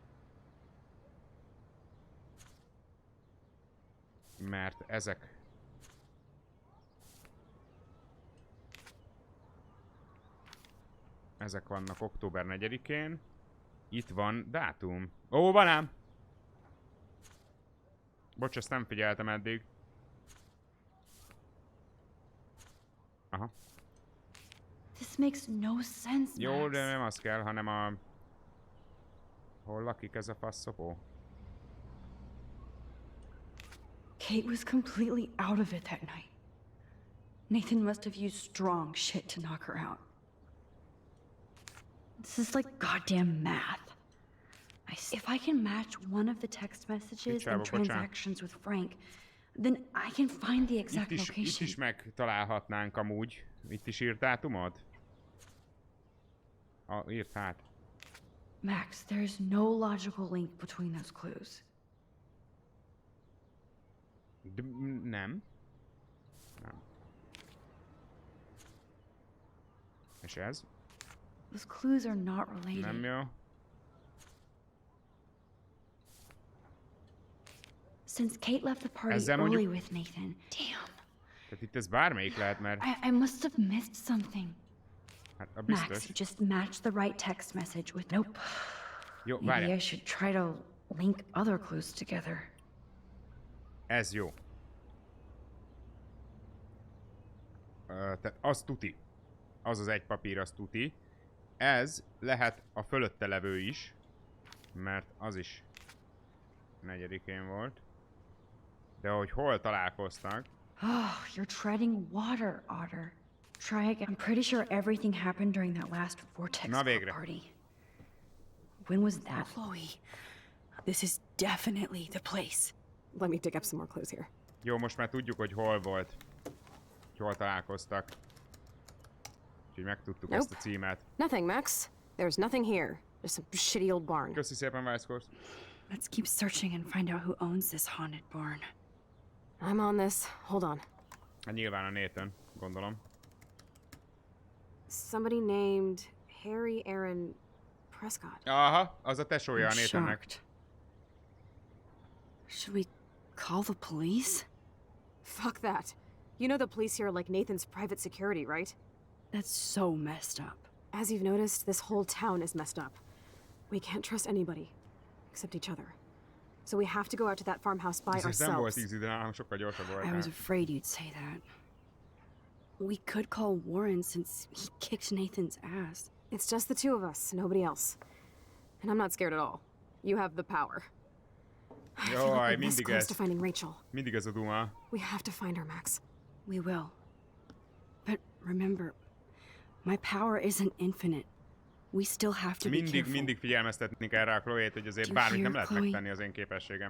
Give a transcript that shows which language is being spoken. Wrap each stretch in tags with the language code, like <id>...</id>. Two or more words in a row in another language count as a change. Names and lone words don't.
<hu>Mert ezek... Ezek vannak október 4-én. Itt van dátum. Ó, banám! Bocs, ezt nem figyeltem eddig. Aha.</hu> <en>This makes no sense,</en> <hu>Jó, Max. de nem az kell, hanem a... Hol lakik ez a faszopó?</hu> <en>Kate was completely out of it that night. Nathan must have used strong shit to knock her out. This is like goddamn math. If I can match one of the text messages and transactions with Frank, then I can find the exact location.</en> <hu>Itt is megtalálhatnánk amúgy. Itt is írt dátumod? Írt hát.</hu> <en>Max, there's no logical link between those clues.</en> <hu>Nem. Nem. És ez?</hu> <en>Those clues are not related.</en> <hu>Nem jó.</hu> <en>Since Kate left the party</en> <hu>Ezzel</hu> <en>early</en> <hu>mondjuk...</hu> <en>with Nathan. Damn.</en> <hu>Tehát itt ez bármelyik lehet, mert...</hu> <en>I must have missed something.</en> <hu>Hát a biztos.</hu> <en>Max, just match the right text message with... Nope.</en> <hu>Jó,</hu> <en>Maybe</en> <hu>várjál.</hu> <en>I should try to link other clues together.</en> <hu>Ez jó. Tehát az tuti. Az az egy papír, az tuti. Ez lehet a fölötte levő is. Mert az is 4-én volt. De hogy hol találkoztak.</hu> <en>Oh, you're treading water, Otter. Try again. I'm pretty sure everything happened during that last Vortex Club party. When was that? Chloe, this is definitely the place. Let me dig up some more clues here.</en> <hu>Jó, most már tudjuk, hogy hol volt. Hogy hol találkoztak. Úgyhogy megtudtuk ezt a címet.</hu> <en>Nothing, Max. There's nothing here. Just some shitty old barn.</en> <hu>Köszi szépen, Vice Course.</hu> <en>Let's keep searching and find out who owns this haunted barn. I'm on this. Hold on.</en> <hu>Hát nyilván a Nathan, gondolom.</hu> <en>Somebody named Harry Aaron Prescott.</en> <hu>Aha, az a tesója a Nathannek.</hu> <en>Should we call the police? Fuck that. You know the police here are like Nathan's private security, right? That's so messed up. As you've noticed, this whole town is messed up. We can't trust anybody, except each other. So we have to go out to that farmhouse by ourselves. I was afraid you'd say that. We could call Warren since he kicked Nathan's ass. It's just the two of us, nobody else. And I'm not scared at all. You have the power. I feel like we're this close to finding Rachel.</en> <hu>Mindig ez a duma.</hu> <en>We have to find her, Max. We will. But remember, my power isn't infinite. We still have to be careful.</en> <hu>Mindig figyelmeztetni kell rá a Chloe-t, hogy azért bármit nem lehet megtenni az én képességemmel.</hu>